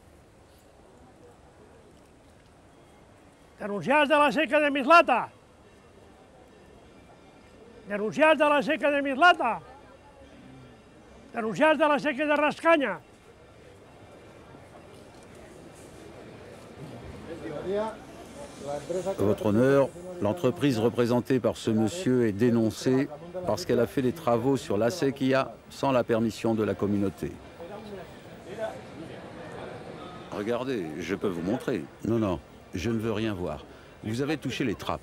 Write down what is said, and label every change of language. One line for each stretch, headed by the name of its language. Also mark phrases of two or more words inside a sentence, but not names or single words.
Catalan: Denunciats de la seca de Mislata. Denunciats de la seca de Mislata. Denunciats de la seca de Rascanya.
French: Votre honneur, l'entreprise représentée par ce monsieur est dénoncée parce qu'elle a fait des travaux sur la séquia sans la permission de la communauté. Regardez, je peux vous montrer. Non, non, je ne veux rien voir. Vous avez touché les trappes.